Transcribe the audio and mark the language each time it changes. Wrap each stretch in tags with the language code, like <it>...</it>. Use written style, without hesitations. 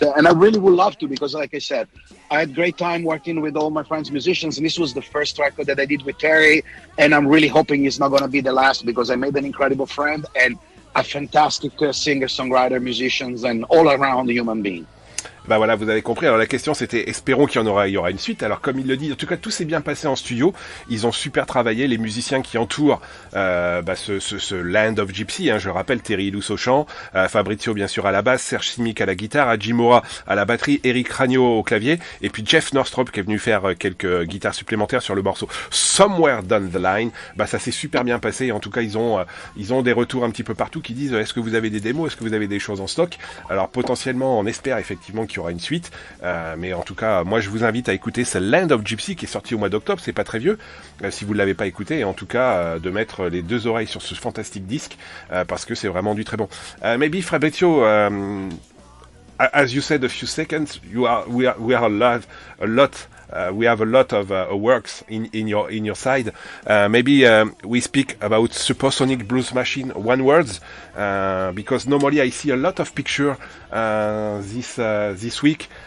<en>And I really would love to because, like I said, I had great time working with all my friends musicians, and this was the first record that I did with Terry, and I'm really hoping it's not going to be the last because I made an incredible friend and a fantastic singer, songwriter, musicians, and all-around human being.</en> <fr>Bah voilà, vous avez compris. Alors la question c'était, espérons qu'il y aura une suite. Alors comme il le dit, en tout cas tout s'est bien passé en studio. Ils ont super travaillé, les musiciens qui entourent ce Land of Gypsy. Hein, je rappelle, Terry Ilous au chant, Fabrizio bien sûr à la basse, Serge Simic à la guitare, Haji Mora à la batterie, Eric Ragno au clavier, et puis Jeff Northrop qui est venu faire quelques guitares supplémentaires sur le morceau Somewhere Down the Line. Bah ça s'est super bien passé. En tout cas ils ont des retours un petit peu partout qui disent est-ce que vous avez des démos, est-ce que vous avez des choses en stock. Alors potentiellement on espère effectivement qu'il y aura une suite, mais en tout cas moi je vous invite à écouter ce Land of Gypsy qui est sorti au mois d'octobre, c'est pas très vieux, si vous ne l'avez pas écouté, et en tout cas de mettre les deux oreilles sur ce fantastique disque, parce que c'est vraiment du très bon.</fr> <en>Maybe Fabrizio, as you said a few seconds, we are a lot. We have a lot of works in your side. Maybe we speak about Supersonic Blues Machine one words, because normally I see a lot of picture this week.</en>